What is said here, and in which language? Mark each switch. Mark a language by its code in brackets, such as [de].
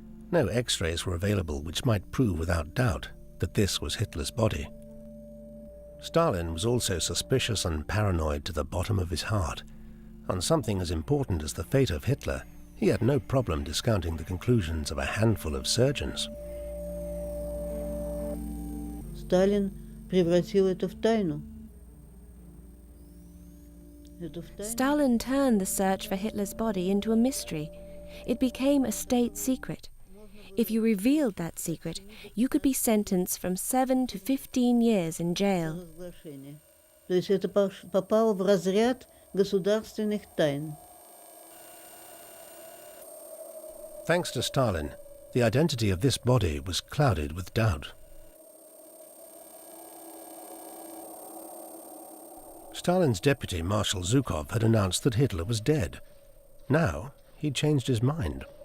[en] No X-rays were available which might prove without doubt that this was Hitler's body. Stalin was also suspicious and paranoid to the bottom of his heart. On something as important as the fate of Hitler, he had no problem discounting the conclusions of a handful of surgeons. [ru] Сталин превратил это в тайну. [en] Stalin turned the search for Hitler's body into a mystery. It became a state secret. If you revealed that secret, you could be sentenced from 7 to 15 years in jail. [ru] То есть это попало в разряд государственных тайн. [en] Thanks to Stalin, the identity of this body was clouded with doubt. Stalin's deputy, Marshal Zhukov, had announced that Hitler was dead. Now, he'd changed his mind.